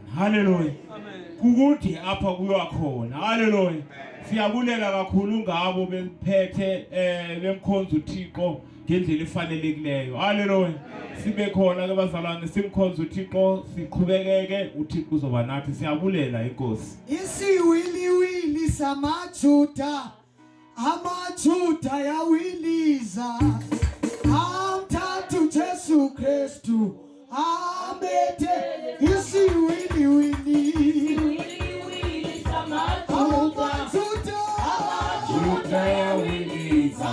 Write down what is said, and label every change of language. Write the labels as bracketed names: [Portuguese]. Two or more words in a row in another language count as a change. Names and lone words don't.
[Xhosa] Hallelujah. Kukude apha kuyakhona. Hallelujah. Siyabulela kakhulu ngabo bephethe bemkhonza uThixo ngendlela efanelekileyo. Hallelujah. Sibe khona ke bazalwane simkhonza uThixo, siqhubekeke uThixo uzoba nathi. Siyabulela inkosi. Isiwiliwili samaJuda, amaJuda yawiliza amthathu Jesu Kristu amete. Isiwiliwili Amajuda yawiliza